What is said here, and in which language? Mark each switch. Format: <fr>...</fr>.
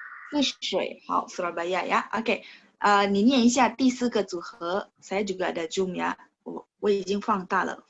<zh>泗水，好 ，Surabaya ya。 OK， 你念一下第4个组合。</zh> <id>saya juga ada zoom ya，</id> <zh>我已经放大了。</zh>